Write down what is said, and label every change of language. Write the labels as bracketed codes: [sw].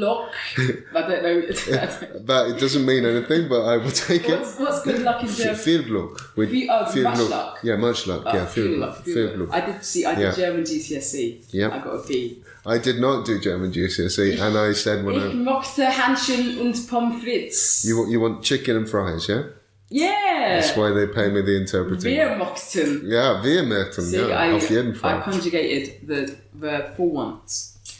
[en] luck. I don't know. But it doesn't mean anything, but I will take it. What's good luck in German? [de] Viel Glück. [en] Much luck. Yeah, much luck. [de] Viel Glück. [en] I did German GCSE. Yeah. I got a B. I did not do German GCSE, and I said [de] Ich mochte Hähnchen und Pommes frites. [en] You want chicken and fries, yeah? Yeah. That's why they pay me the interpreting. [de] Wir mochten. Yeah, wir möchten. Yeah, auf jeden Fall. [en] I conjugated the verb for once.